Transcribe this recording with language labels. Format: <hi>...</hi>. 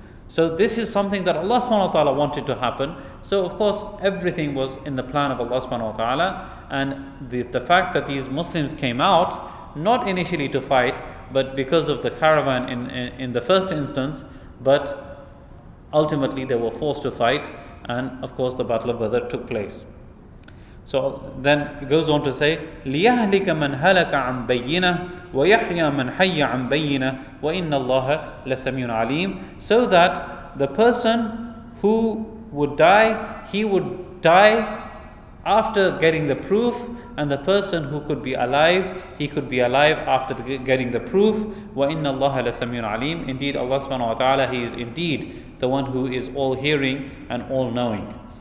<en>So this is something that Allah subhanahu wa ta'ala wanted to happen. So of course, everything was in the plan of Allah subhanahu wa ta'ala. And the fact that these Muslims came out, not initially to fight, but because of the caravan in the first instance, but ultimately they were forced to fight. And of course, the Battle of Badr took place. So then it goes on to say,</en> <ar>لِيَهْلِكَ مَنْ هَلَكَ عَنْ بَيِّنَةٍ وَيَحْيَى مَنْ حَيَّ عَنْ بَيِّنَةٍ وَإِنَّ اللَّهَ لَسَمِيعٌ عَلِيمٌ.</ar> <en>So that the person who would die, he would die after getting the proof, and the person who could be alive, he could be alive after getting the proof.</en> <ar>وَإِنَّ اللَّهَ لَسَمِيعٌ عَلِيمٌ.</ar> <en>Indeed, Allah subhanahu wa ta'ala, He is indeed the one who is all-hearing and all-knowing.</en>